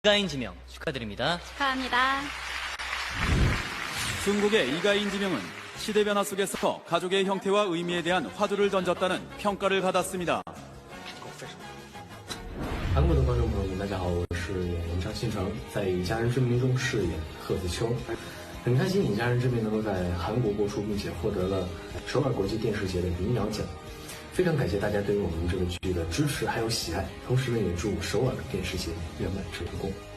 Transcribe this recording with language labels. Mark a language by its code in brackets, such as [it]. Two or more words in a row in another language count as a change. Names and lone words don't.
[ko] 이가인 지명 축하드립니다. 축하합니다. 중국의 이가인 지명은 시대 변화 속에서 가족의 형태와 의미에 대한 화두를 던졌다는 평가를 받았습니다. [zh] 韩国的观众朋友们，大家好，我是演员张新成，在《以家人之名》中饰演贺子秋。很开心《以家人之名》能够在韩国播出，并且获得了首尔国际电视节的银鸟奖。非常感谢大家对于我们这个剧的支持还有喜爱，同时呢，也祝首尔电视节圆满成功。